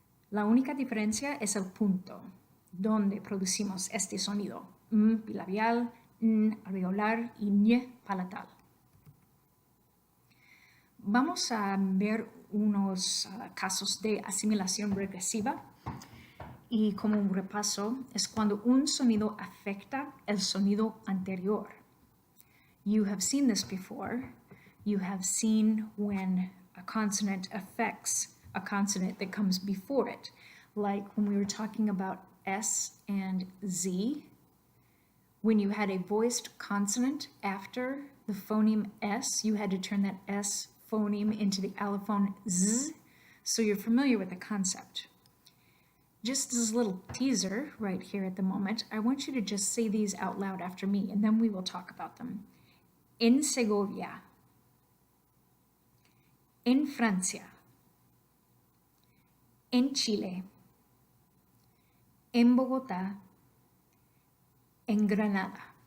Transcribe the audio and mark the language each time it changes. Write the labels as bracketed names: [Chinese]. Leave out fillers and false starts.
[Spanish] La única diferencia es el punto donde producimos este sonido, m bilabial, n alveolar y ñ palatal. Vamos a ver unos casos de asimilación regresiva y como un repaso es cuando un sonido afecta el sonido anterior. [English] You have seen this before. You have seen when a consonant affects a consonant that comes before it, like when we were talking about S and Z. When you had a voiced consonant after the phoneme S, you had to turn that S phoneme into the allophone Z, so you're familiar with the concept. Just as a little teaser right here at the moment, I want you to just say these out loud after me, and then we will talk about them. [Spanish] En Segovia, en Francia, en Chile, en Bogotá, en Granada.